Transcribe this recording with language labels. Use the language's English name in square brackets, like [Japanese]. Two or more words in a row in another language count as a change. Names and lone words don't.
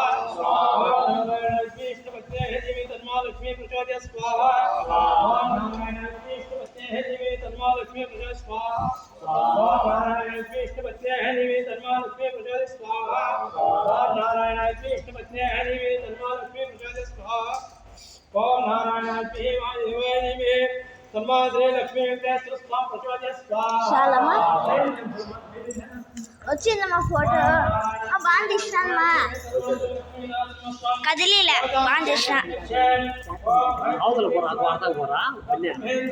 [Sanskrit] नारायण विष्णुपत्नी धीमहि तन्मा लक्ष्मी प्रचोदयात् स्वाहा नारायण विष्णुपत्नी धीमहि तन्मा लक्ष्मी प्रचोदयात् स्वाहा नारायण विष्णुपत्नी धीमहि तन्मा लक्ष्मी प्रचोदयात् स्वाहा नारायण विष्णुपत्नी धीमहि तन्मा लक्ष्मी प्रचोदयात् स्वाहा ओम नारायण देवाय तन्मा श्री लक्ष्मी वेंकटेश्वर स्वामी प्रचोदयात् स्वाहा [Telugu] शालमा వచ్చిందమ్మా ఫోటో బాగా తీసినానమ్మా కదిలీలే బాగా తీసిన అవతల పోరా అర్థం పోరా